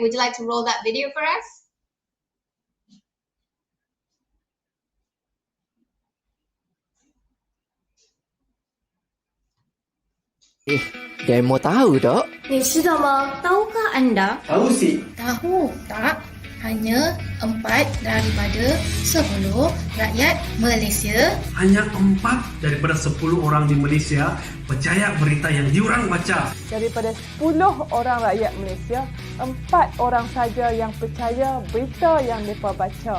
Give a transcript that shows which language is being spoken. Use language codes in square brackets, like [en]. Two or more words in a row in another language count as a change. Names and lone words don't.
[en] Would you like to roll that video for us? [ms] Demo tahu tak? [zh] 你知道吗？ [ms] Tahukah anda? [id] Tahu sih. [ms] Tahu tak? Hanya 4 daripada 10 rakyat Malaysia. Hanya 4 daripada 10 orang di Malaysia percaya berita yang diorang baca. Daripada 10 orang rakyat Malaysia, 4 orang saja yang percaya berita yang mereka baca.